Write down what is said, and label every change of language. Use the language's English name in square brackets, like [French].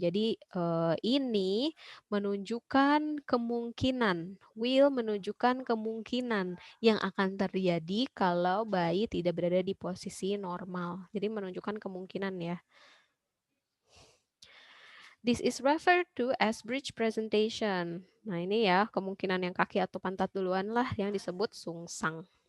[Indonesian] Jadi ini menunjukkan kemungkinan, will menunjukkan kemungkinan yang akan terjadi kalau bayi tidak berada di posisi normal. Jadi menunjukkan kemungkinan ya. [English] This is referred to as breech presentation. [Indonesian] Nah, ini ya kemungkinan yang kaki atau pantat duluan lah yang disebut sungsang.